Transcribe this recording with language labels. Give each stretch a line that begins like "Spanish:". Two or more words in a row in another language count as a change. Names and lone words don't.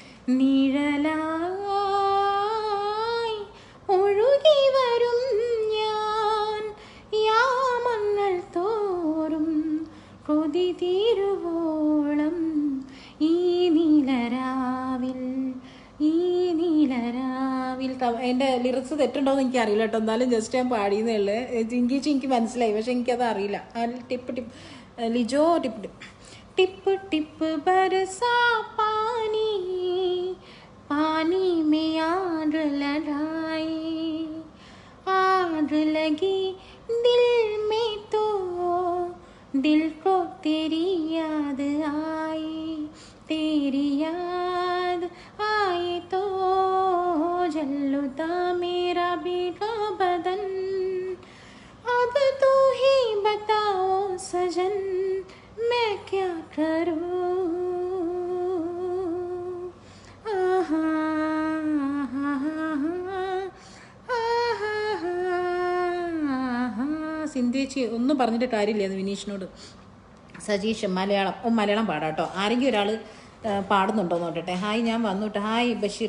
Malayalam: നിഴലായി ഒഴുകി വരും ഞാൻ യാമങ്ങൾ തോറും കൊതി തീരുവോളം ഈ നീലരാവിൽ ഈ നീലരാവിൽ. എൻ്റെ ലിറിക്സ് തെറ്റുണ്ടോയെന്ന് എനിക്ക് അറിയില്ല കേട്ടോ, എന്നാലും ജസ്റ്റ് ഞാൻ പാടിയെന്നേ ഉള്ളൂ. ഇംഗ്ലീഷ് എനിക്ക് മനസ്സിലായി, പക്ഷെ എനിക്കത് അറിയില്ല.
Hindi: टिप टिप ലിജോ टिप टिप टिप टिप बरसा पानी पानी में आग लगाए आग लगी दिल में तो दिल को तेरी याद आए तेरी याद आए तो जलता मेरा भीगा बदन अब तू ही बताओ सजन मैं क्या करूं.
Malayalam: സിന്ധുവേച്ചി ഒന്നും പറഞ്ഞിട്ട് കാര്യമില്ല വിനീഷിനോട്. സജീഷ് മലയാളം പാടാട്ടോ. ആരെങ്കിലും ഒരാൾ പാടുന്നുണ്ടോ നോക്കട്ടെ. ഹായ്, ഞാൻ വന്നോട്ടെ. ഹായ് ബഷീർക്ക.